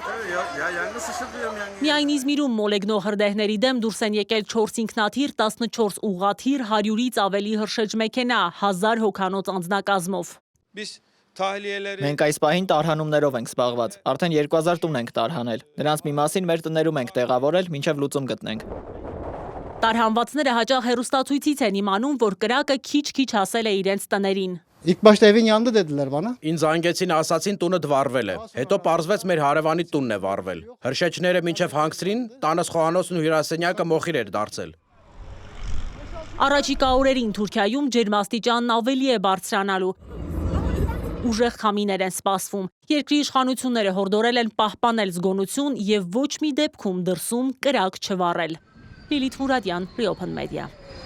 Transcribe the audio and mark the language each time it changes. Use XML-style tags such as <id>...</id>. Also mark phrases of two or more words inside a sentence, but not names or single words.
<hy>Միայն Իզմիրում մոլեգնող հրդեհների դեմ դուրս են եկել 4 ինքնաթիռ, 14 ուղղաթիռ, 100-ից ավելի հրշեջ մեքենա, 1000 հոգանոց անձնակազմով։ Մենք այս պահին տարհանումներով ենք զբաղված, արդեն 2000 տուն ենք տարհանել, նրանց մի մասին մեր տներում ենք տեղավորել, մինչև լուծում գտնենք։ Տարհանվածները հաճախ հեռուստացույցից են իմանում, որ կրակը քիչ-քիչ հասել է իրենց տներին։</hy> <tr>İlk başta evin yanında dediler bana.</tr> <hy>Ինձ անգեցին, ասացին տունը դվարվել է, հետո պարզվեց մեր հարևանի տունն է վարվել։ Հրշեջները մինչև հանգցրին, տանս խոհանոցն ու հյուրասենյակը մոխիր էր դարձել։ Առաջիկա օրերին Թուրքիայում ջերմաստիճանն ավելի է բարձրանալու։ Ուժեղ քամիներ են սպասվում։ Երկրի իշխանությունները հորդորել են պահպանել զգոնություն եւ ոչ մի դեպքում դրսում կրակ չվառել։ Լիլիթ Մուրադյան, Reopen Media։</hy>